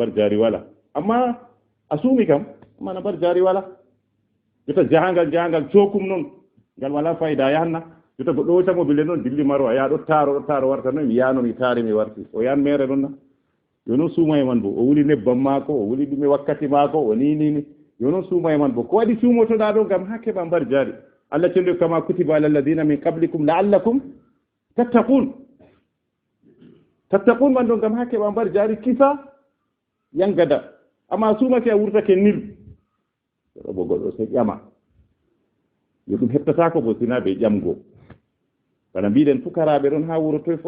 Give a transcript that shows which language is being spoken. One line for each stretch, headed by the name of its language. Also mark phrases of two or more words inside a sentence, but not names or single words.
Fula: bar jaari wala amma a suumi kam amma na bar jaari wala jotta jahangal cookum noon ngal wala fayida yahanna jotta goɗɗo wotamo bile noon dilli maro a yaa ɗo taaro warta noon mi yaano mi taari mi warti o yan mere noon na yo noon suumaye man bo o wuli nebbam maako o wuli ɗume wakkati maako o ninini yo noon suumaye man bo ko waɗi suumotoɗa ɗo gam ha keɓa mbar jaari Allah cendu
Arabic: كما كتب على الذين من قبلكم لعلكم تتقون
Fula: man ɗo gam ha keɓa mbar jaari kisa yangada amma suumake a wurtake nil ɗo bo goɗɗo sey ƴama yo ɗum heɓtatako bo sina ɓe ƴamgo bana mbiɗen fukaraɓe ɗon ha wuro toye fo a